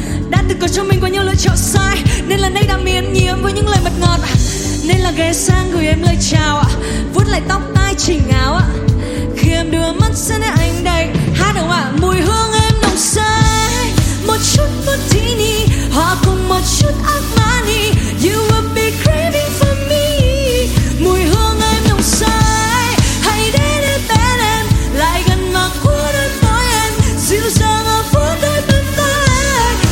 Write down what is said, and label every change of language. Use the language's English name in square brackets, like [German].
[Vietnamese] Đã từng có cho mình quá nhiều lựa chọn sai, nên là nay đã miễn nhiễm với những lời mật ngọt. Nên là ghé sang gửi em lời chào, vuốt lại tóc tai chỉnh áo. Khi em đưa mắt sang nơi anh đây, hát đâu ạ. Mùi hương em nồng say, một chút martini hòa cùng một chút Armani. [English] You will be craving for me. [Vietnamese] Mùi hương em nồng say, hãy đến đây bên em, lại gần mà cuốn đôi môi em, dịu dàng ở phố đôi bên tai.